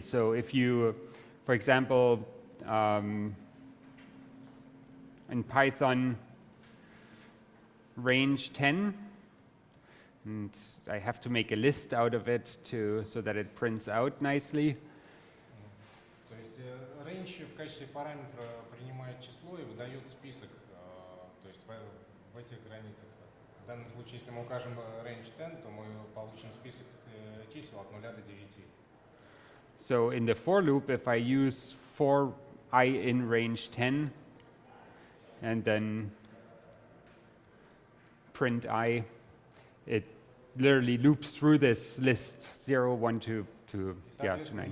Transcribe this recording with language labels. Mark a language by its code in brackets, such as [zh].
[en] So if you, for example, in Python, range 10, and I have to make a list out of it so that it prints out nicely. [ru] То есть range в качестве параметра принимает число и выдает список, то есть в этих границах. В данном случае, если мы укажем range 10, то мы получим список чисел от 0 до 9. [en] So in the for loop, if I use for I in range 10, and then print I, it literally loops through this list 0, 1, 2, to 9.